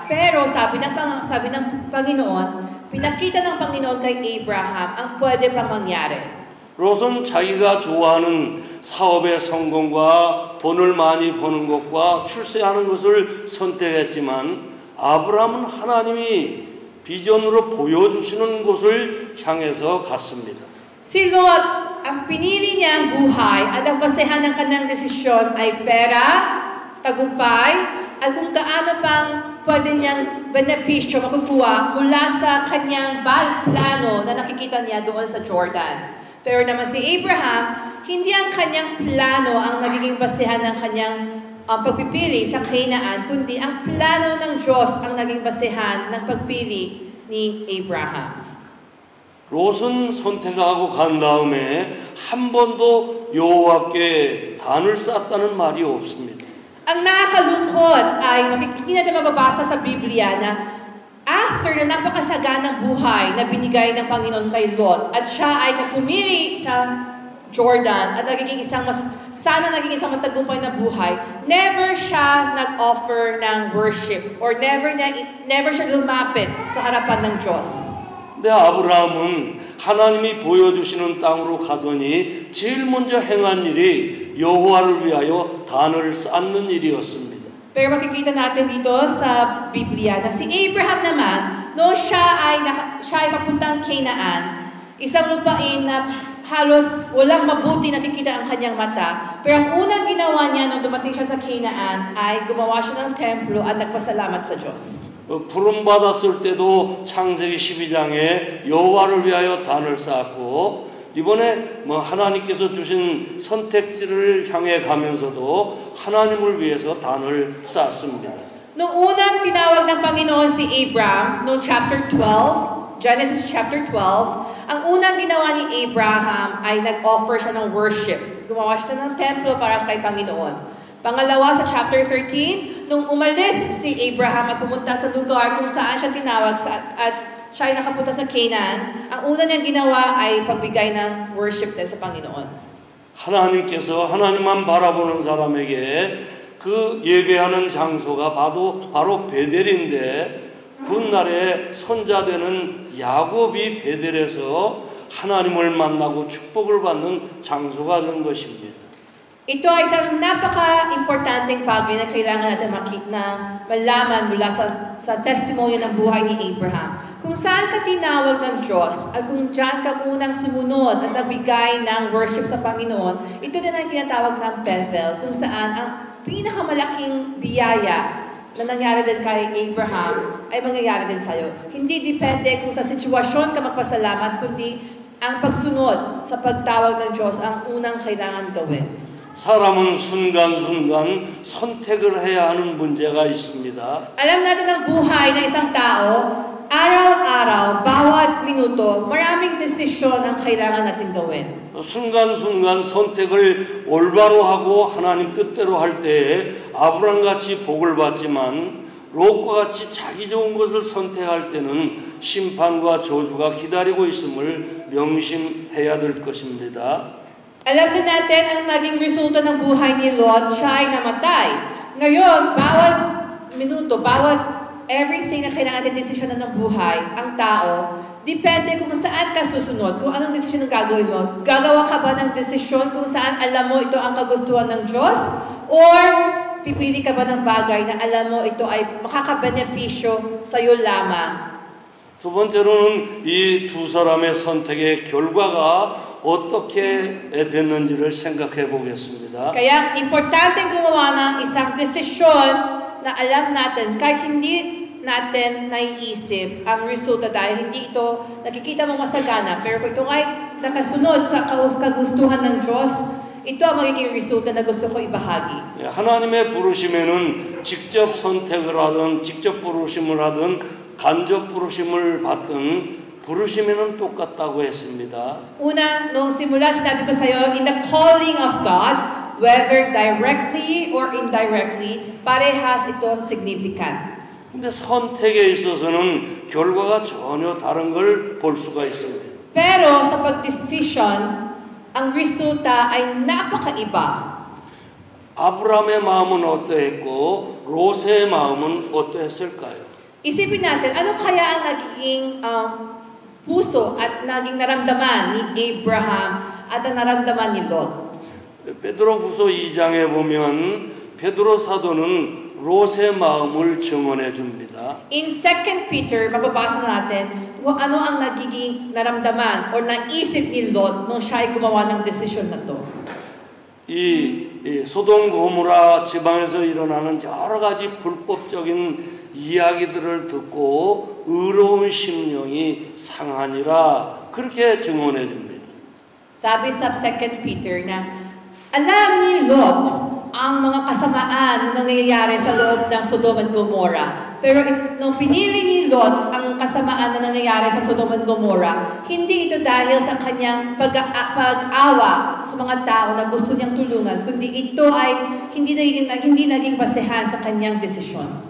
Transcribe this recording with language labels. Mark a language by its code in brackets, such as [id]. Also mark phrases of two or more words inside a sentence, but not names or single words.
[tl] Pero sabi ng Panginoon, pinakita ng Panginoon kay Abraham ang pwede pang mangyari. [ko] 롯은 자기가 좋아하는 사업의 성공과 돈을 많이 버는 것과 출세하는 것을 선택했지만 아브라함은 하나님이 비전으로 보여주시는 곳을 향해서 갔습니다. [tl] Si Lot, ang pinili niya ang buhay at ang basehan ng kanyang desisyon ay pera, tagumpay, at kung gaano pang pwede niyang benepisyo makukuha mula sa kanyang plano na nakikita niya doon sa Jordan. Pero naman si Abraham, hindi ang kanyang plano ang nagiging basehan ng kanyang pagpipili sa Canaan, kundi ang plano ng Diyos ang naging basehan ng pagpili ni Abraham. [ko] 롯은 선택하고 간 다음에 한 번도 여호와께 단을 쌓았다는 말이 없습니다. [tl] Ang nakakalungkot ay hindi natin mababasa sa Biblia na after na napakasaganang buhay na binigay ng Panginoon kay Lot at siya ay napumili sa Jordan at naging isang matagumpay na buhay, never siya nag-offer ng worship or never siya lumapit sa harapan ng Diyos. [ko] 근데 아브라함은 하나님이 보여주시는 땅으로 가더니 제일 먼저 행한 일이 여호와를 위하여 단을 쌓는 일이었습니다. [tl] Pero makikita natin dito sa Biblia na si Abraham naman, noong siya ay papuntang Canaan, isang lupain na halos walang mabuti nakikita ang kanyang mata. Pero ang unang ginawa niya nung dumating siya sa Canaan ay gumawa siya ng templo at nagpasalamat sa Diyos. [ko] 부름 받았을 때도 창세기 12장에 여호와를 위하여 단을 쌓았고 이번에 하나님께서 주신 선택지를 향해 가면서도 하나님을 위해서 단을 쌓습니다. [tl] Nung unang tinawag ng Panginoon si Abraham, noong chapter 12, Genesis chapter 12, ang unang ginawa ni Abraham ay nag-offer siya ng worship. Gumawa siya ng templo para kay Panginoon. Pangalawa sa chapter 13, nung umalis si Abraham at pumunta sa lugar kung saan siya tinawag at siya ay nakapunta sa Canaan, ang una niyang ginawa ay pagbigay ng worship din sa Panginoon. [ko] 하나님께서 하나님만 바라보는 사람에게 그 예배하는 장소가 바로 베델인데 훗날에 손자되는 야곱이 베델에서 하나님을 만나고 축복을 받는 장소가 된 것입니다. [tl] Ito ay isang napaka-importanting bagay na kailangan natin malaman mula sa testimonya ng buhay ni Abraham. Kung saan ka tinawag ng Diyos at kung diyan ka unang sumunod at nagbigay ng worship sa Panginoon, ito din ang tinatawag ng Bethel, kung saan ang pinakamalaking biyaya na nangyari din kay Abraham ay mangyayari din sa'yo. Hindi depende kung sa sitwasyon ka magpasalamat, kundi ang pagsunod sa pagtawag ng Diyos ang unang kailangan gawin. [ko] 사람은 순간순간 선택을 해야 하는 문제가 있습니다. [tl] Alam natin ang buhay ng isang tao, araw-araw, bawat minuto, maraming desisyon ang kailangan natin gawin. [ko] 순간순간 선택을 올바로 하고 하나님 뜻대로 할 때에 아브람같이 복을 받지만 롯과 같이 자기 좋은 것을 선택할 때는 심판과 저주가 기다리고 있음을 명심해야 될 것입니다. [tl] Alam din natin ang naging resulta ng buhay ni Lot, siya ay namatay. Ngayon, bawat minuto, bawat everything na kailangan natin desisyon ng buhay, ang tao, depende kung saan ka susunod, kung anong desisyon ang gagawin mo. Gagawa ka ba ng desisyon kung saan alam mo ito ang kagustuhan ng Diyos? Or pipili ka ba ng bagay na alam mo ito ay makakabenepisyo sa iyo lamang? [ko] 두 번째로는 이 두 사람의 선택의 결과가 어떻게 됐는지를 생각해 보겠습니다. [tl] Kaya importante gumawa ng isang desisyon na alam natin kahit hindi natin naiisip ang resulta dahil hindi ito nakikita mo masagana. Pero kung ito ay nakasunod sa kagustuhan ng Diyos, ito ang magiging resulta na gusto ko ibahagi. [ko] 하나님의 부르심에는 직접 선택을 하든 직접 부르심을 하든 간접 부르심을 받든 부르심에는 똑같다고 했습니다. [tl] Una, nung simula sinabi ko sa iyo, [en] in the calling of God, whether directly or indirectly, [tl] parehas ito significant. [ko] 근데 선택에 있어서는 결과가 전혀 다른 걸 볼 수가 있습니다. [tl] Pero sa pagdesisyon, ang resulta ay napakaiba. [ko] 아브라함의 마음은 어떠했고 롯의 마음은 어떠했을까요? [tl] Isipin natin, ano kaya ang nagiging puso at naging naramdaman ni Abraham at ang naramdaman ni Lot? [ko] 베드로후서 2장에 보면 베드로 사도는 롯의 마음을 증언해 줍니다. [tl] In 2 Peter, mababasa natin kung ano ang nagiging naramdaman o naisip ni Lot nung siya ay gumawa ng desisyon na to. [ko] 이 소돔 고모라 지방에서 일어나는 여러 가지 불법적인 이야기들을 듣고 의로운 심령이 상하니라 그렇게 증언해 줍니다. [tl] Sabi sa 2 Peter na alam ni Lot ang mga kasamaan na nangyayari sa loob ng Sodom and Gomorrah. Pero nung pinili ni Lot ang kasamaan na nangyayari sa Sodom and Gomorrah, hindi ito dahil sa kanyang pag-awa sa mga tao na gusto niyang tulungan, kundi ito ay hindi naging basehan sa kanyang desisyon.